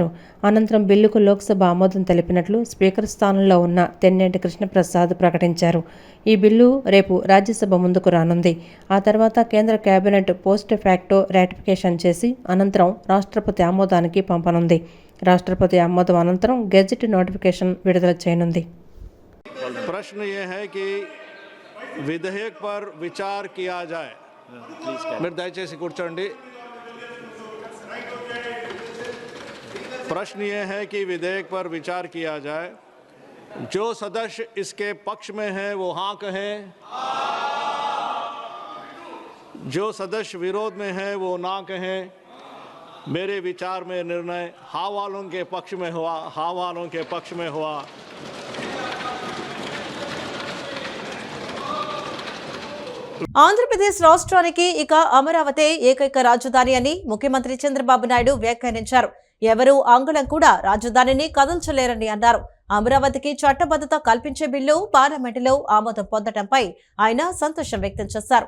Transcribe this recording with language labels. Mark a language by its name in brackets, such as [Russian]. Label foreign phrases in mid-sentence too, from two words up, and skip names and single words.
[Telugu] అనంతరం బిల్లుకు లోక్సభ ఆమోదం తెలిపినట్లు స్పీకర్ స్థానంలో ఉన్న తెన్నేటి కృష్ణప్రసాద్ ప్రకటించారు. ఈ బిల్లు రేపు రాజ్యసభ ముందుకు రానుంది. ఆ తర్వాత కేంద్ర కేబినెట్ [English] post facto ratification [Telugu] చేసి అనంతరం రాష్ట్రపతి ఆమోదానికి పంపనుంది. రాష్ట్రపతి ఆమోదం అనంతరం [English] gazette notification [Telugu] విడుదల చేయనుంది. [Hindi] प्रश्न ये है कि विधेयक पर विचार किया जाए. [Telugu] మీరు దయచేసి కూర్చోండి. [Hindi] प्रश्न ये है कि विधेयक पर विचार किया जाए. जो सदस्य इसके पक्ष में है वो हाँ कहें. जो सदस्य विरोध में है वो ना कहें. मेरे विचार में निर्णय हाँ वालों के पक्ष में हुआ. हाँ वालों के पक्ष में हुआ. [Telugu] ఆంధ్రప్రదేశ్ రాష్ట్రానికి ఇక అమరావతి ఏకైక రాజధాని అని ముఖ్యమంత్రి చంద్రబాబు నాయుడు వ్యాఖ్యానించారు. ఎవరూ అంగుళం కూడా రాజధానిని కదల్చలేరని అన్నారు. అమరావతికి చట్టబద్ధత కల్పించే బిల్లు పార్లమెంటులో ఆమోదం పొందడంపై ఆయన సంతోషం వ్యక్తం చేశారు.